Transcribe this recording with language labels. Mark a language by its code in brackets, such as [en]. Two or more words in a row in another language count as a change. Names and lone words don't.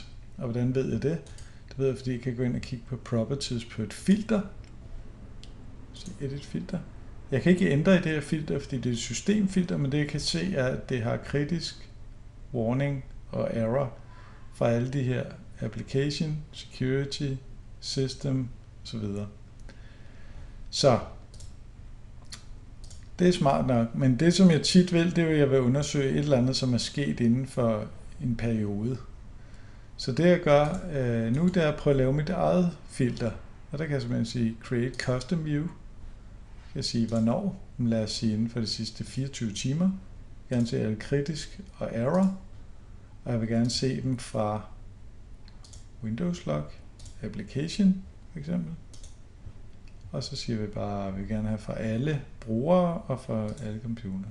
[da] Og hvordan ved jeg det? Det ved jeg, fordi jeg kan gå ind og kigge på properties på et filter. Så [en] edit filter. [da] Jeg kan ikke ændre i det her filter, fordi det er et systemfilter, men det jeg kan se er, at det har kritisk warning og error fra alle de her [en] application, security, system [da] osv. Så det er smart nok, men det som jeg tit vil, det er, at jeg vil undersøge et eller andet, som er sket inden for en periode. Så det jeg gør nu, det er at prøve at lave mit eget filter, og der kan jeg simpelthen sige [en] create custom view. [da] Jeg kan sige hvornår, men lad os sige inden for de sidste 24 timer. Jeg vil gerne se alle kritisk og error, og jeg vil gerne se dem fra Windows log, application for eksempel. Og så siger vi bare, at vi vil gerne have fra alle brugere og fra alle computer.